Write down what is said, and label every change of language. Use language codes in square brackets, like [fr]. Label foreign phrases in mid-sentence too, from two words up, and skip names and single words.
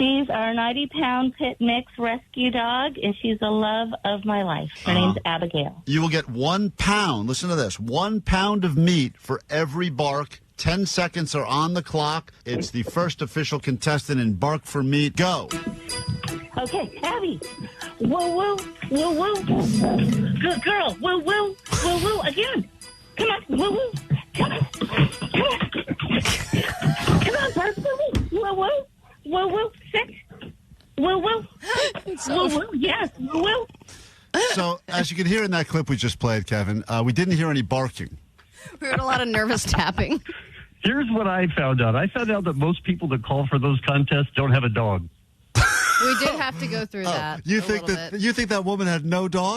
[en] she's our 90-pound pit mix rescue dog, and she's the love of my life. Her name's Abigail. You will get 1 pound. Listen to this: 1 pound of meat for every bark. 10 seconds are on the clock. It's the first official contestant in Bark for Meat. Go. Okay, Abby. Woo, woo, woo, woo. Good girl. Woo, woo, woo, woo. Again. Come on, woo, woo. Come on. Come on. Come on, Bark for me. Woo, woo. Woo, woo. Sit. Woo, woo. Woo, woo. Yes, woo, woo. So, as you can hear in that clip we just played, Kevin, we didn't hear any barking. We heard a lot of nervous tapping. Here's what I found out. I found out that most people that call for those contests don't have a dog. We did have to go through that. You think that woman had no dog?